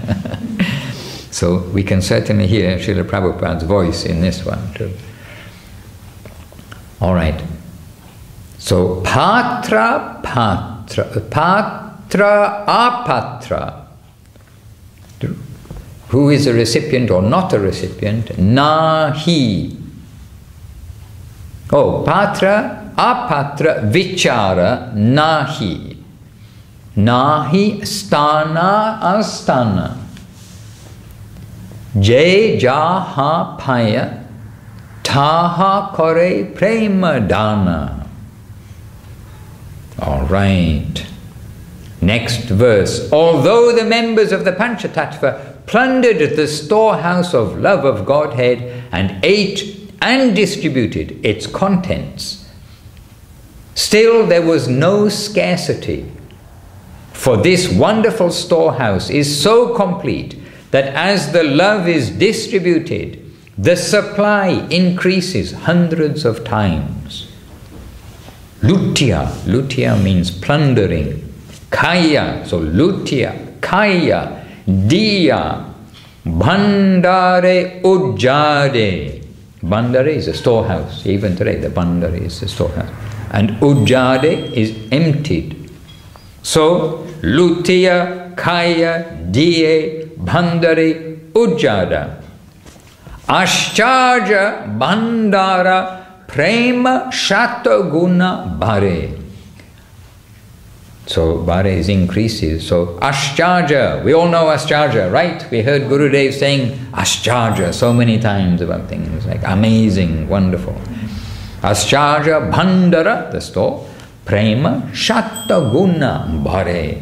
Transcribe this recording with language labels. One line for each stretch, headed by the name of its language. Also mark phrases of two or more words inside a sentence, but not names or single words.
English: So we can certainly hear Srila Prabhupada's voice in this one too. All right.
Bangla: So পাত্র পাত্র, পাত্র অপাত্র.
English: Who is a recipient or not a recipient? Nahi.
Bangla: Oh, পাত্র অপাত্র বিচার নাহি. নাহি স্থান অস্থান. যেই যাহা পায় তাহা করে প্রেম দান.
English: All right. Next verse. Although the members of the Panchatattva plundered the storehouse of love of Godhead and ate and distributed its contents, still there was no scarcity. For this wonderful storehouse is so complete that as the love is distributed, the supply increases hundreds of times.
Bangla: লুটিয়া, লুটিয়া
English: means plundering.
Bangla: খাইয়া, so লুটিয়া, খাইয়া, দিয়া, ভাণ্ডার উজাড়ে.
English: Bhandare is a storehouse. Even today the Bhandare is a storehouse. And Ujjade is emptied.
Bangla: So লুটিয়া, খাইয়া, দিয়া, ভাণ্ডার উজাড়ে. আশ্চর্য ভাণ্ডার প্রেম শতগুণ বাড়ে.
English: So Bhare is increases. So Ashcharya, we all know Ashcharya, right? We heard Gurudev saying Ashcharya so many times about things like amazing, wonderful.
Bangla: আশ্চর্য ভাণ্ডার,
English: the store.
Bangla: প্রেম শতগুণ বাড়ে.